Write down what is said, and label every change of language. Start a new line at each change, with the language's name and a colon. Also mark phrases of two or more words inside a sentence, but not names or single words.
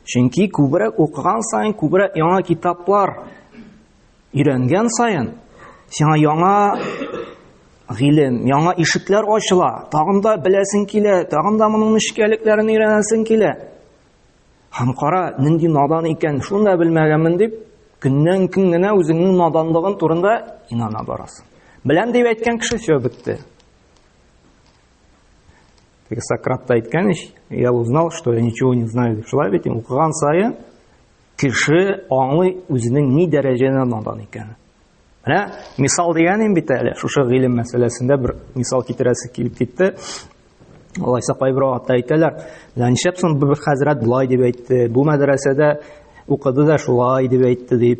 Tatar: Чөнки күбрәк укыган саен, күбрәк яңа китаплар өйрәнгән саен, сиңа яңа гыйлем, яңа ишекләр ачыла, тагын да беләсең килә, тагын да моның нечкәлекләрен өйрәнәсең килә. Һәм кара, нинди надан икән, шуны да белмәгәнмен дип, көннән-көн генә үзеңнең наданлыгын турында инана барасың. Беләм дип әйткән кеше все бетте. Сократ та әйткән ич,
Russian: я узнал, что я ничего не знаю.
Tatar: Шулай бит, укыган саен кеше аңлый үзенең ни дәрәҗәдә надан икәнен. Менә мисал дигән бит әле, шушы гыйлем мәсьәләсендә бер мисал китерәсе килеп китте. Алайса кайбер вакытта әйтәләр, "Ләнчәп соң бер хәзрәт булай дип әйтте, бу мәдрәсәдә укыды да шулай дип әйтте" дип.